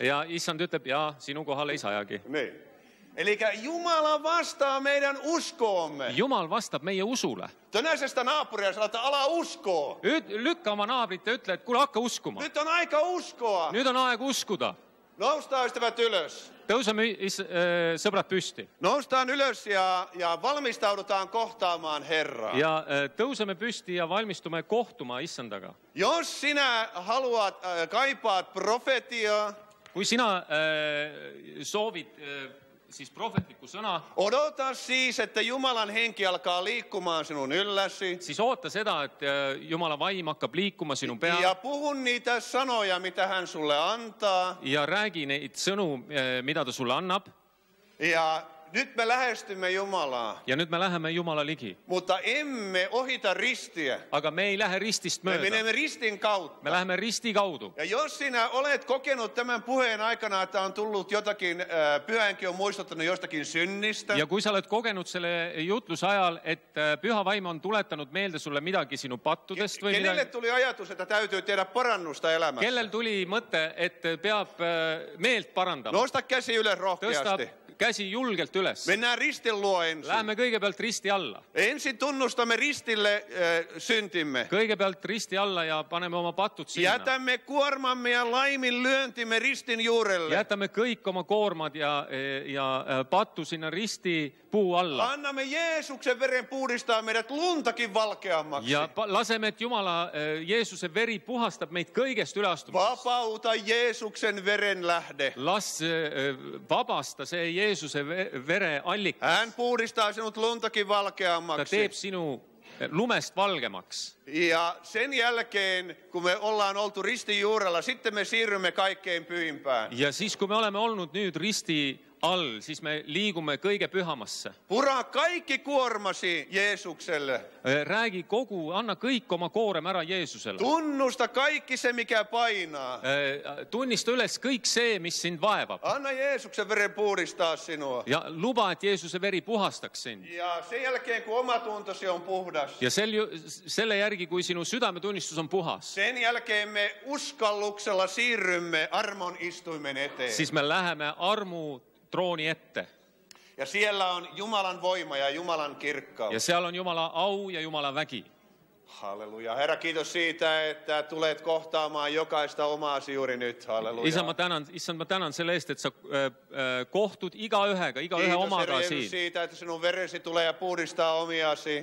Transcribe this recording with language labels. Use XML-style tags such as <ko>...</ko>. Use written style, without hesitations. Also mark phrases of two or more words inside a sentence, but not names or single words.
<et>Ja issand ütleb, jaa, sinu kohal ei sajagi.</et> <fi>Niin. Eli Jumala vastaa meidän uskoomme.</fi> <et>Jumal vastab meie usule.</et> <fi>Tönäisestä naapuria sanoo, että ala uskoa.</fi> <et>Lükka oma naabrit ja ütle, et kuule, hakka uskuma.</et> <fi>Nyt on aika uskoa.</fi> <et>Nüüd on aeg uskuda.</et> <fi>Noustaan ystävät ylös.</fi> <et>Tõuseme sõbrad püsti.</et> <fi>Noustaan ylös ja valmistaudutaan kohtaamaan Herraa.</fi> <et>Ja tõuseme püsti ja valmistume kohtuma issandaga.</et> <fi>Jos sinä haluat, kaipaat profetiaa,</fi> <et>Kui sina soovid siis prohvetlikku sõna,</et> <fi>odota siis, että Jumalan henki alkaa liikkumaan sinun ylläsi.</fi> <et>siis oota seda, et Jumala vaim hakkab liikuma sinu peal</et> <fi>Ja puhu niitä sanoja, mitä hän sulle antaa.</fi> <et>ja räägi neid sõnu, mida ta sulle annab.</et> <fi>Ja nyt me lähestymme Jumalaa,</fi> <et>Ja nüüd me läheme Jumala ligi.</et> <fi>mutta emme ohita ristiä.</fi> <et>Aga me ei lähe ristist</et> <fi>Me</fi> <et>mööda.</et> <fi>menemme ristin kautta.</fi> <et>Me läheme risti kaudu.</et> <fi>Ja jos sinä olet kokenut tämän puheen aikana, että on tullut jotakin, pyhänkin on muistuttanut jostakin synnistä.</fi> <et>Ja kui sa oled kogenud selle jutluse ajal, et püha vaim on tuletanud meelde sulle midagi sinu pattudest või</et> <fi>Kenelle</fi> <et>midagi,</et> <fi>tuli ajatus, että täytyy tehdä parannusta elämässä?</fi> <et>kellel tuli mõte, et peab meelt parandama,</et> <fi>Nosta käsi ylös</fi> <et>tõsta</et> <fi>rohkeasti.</fi> <et>käsi julgelt üles.</et> <fi>Mennään ristin luo ensin.</fi> <et>Läheme kõigepealt risti alla.</et> <fi>Ensin tunnustamme ristille syntimme.</fi> <et>Kõigepealt risti alla ja paneme oma patud sinna.</et> <fi>Jätämme kuormamme ja laiminlyöntimme ristin juurelle.</fi> <et>Jätämme kõik oma koormad ja pattu sinna risti puu alla.</et> <fi>Annamme Jeesuksen veren puhdistaa meidät luntakin valkeammaksi.</fi> <et>Ja laseme, et Jumala Jeesuse veri puhastab meid kõigest üleastumisest.</et> <fi>Vapauta Jeesuksen veren lähde.</fi> <et>Las vabasta see Jeesuse vere allika.</et> <fi>Hän puhdistaa sinut luntakin</fi> <et>Ta</et> <fi>valkeammaksi.</fi> <et>teeb sinu lumest valgemaks.</et> <fi>Ja sen jälkeen, kun me ollaan oltu ristin juurella, sitten me siirrymme kaikkein pyhimpään.</fi> <et>Ja siis, kui me oleme olnud nüüd risti all, siis me liigume kõige pühamasse.</et> <fi>Puraa kaikki kuormasi Jeesukselle.</fi> <et>Räägi kogu, anna kõik oma koorem ära Jeesusele.</et> <fi>Tunnusta kaikki se, mikä painaa.</fi> <et>Tunnista üles kõik see, mis sind vaevab.</et> <fi>Anna Jeesuksen veren puhdistaa sinua.</fi> <et>Ja luba, et Jeesuse veri puhastaks sind.</et> <fi>Ja sen jälkeen, kun omatuntosi on puhdas,</fi> <et>Ja selle järgi, kui sinu südametunnistus on puhas,</et> <fi>sen jälkeen me uskalluksella siirrymme armon istuimen eteen.</fi> <et>siis me läheme armu trooni ette.</et> <fi>Ja siellä on Jumalan voima ja Jumalan kirkkaus.</fi> <et>Ja seal on Jumala au ja Jumala vägi.</et> <fi>Halleluja. Herra, kiitos siitä, että tulet kohtaamaan jokaista omaasi juuri nyt.</fi> <et>Halleluja. Issand, ma tänan selle eest, et sa kohtud igaühe</et> <fi>Kiitos, Herra</fi> <et>omaga</et> <fi>Jeesus,</fi> <et>siin.</et> <fi>siitä, että sinun veresi tulee ja puhdistaa omiasi.</fi>